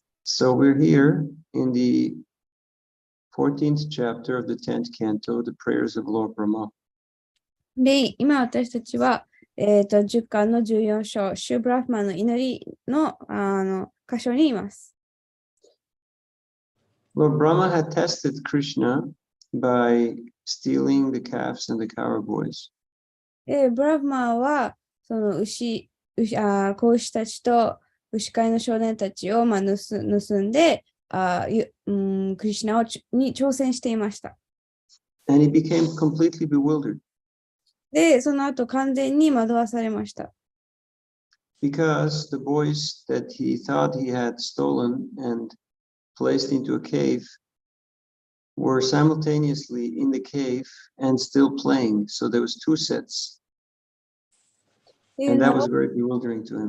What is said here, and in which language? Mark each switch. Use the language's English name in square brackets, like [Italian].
[English] So we're here in the 14th chapter of the 10th canto, the prayers of Lord Brahma. [Japanese] で、今私たちは、10巻の14章、シュブラフマンの祈りの、箇所にいます。 [English] Lord Brahma had tested Krishna by stealing the calves and the cow boys. [Japanese] で、ブラフマンは、その子牛たちと牛飼いの少年たちを、盗んで、クリシュナに挑戦していました。 [English] And he became completely bewildered. [Japanese] で、その後完全に惑わされました。 [English] Because the boys that he thought he had stolen and placed into a cave were simultaneously in the cave and still playing. So there was two sets. And that was very bewildering to him.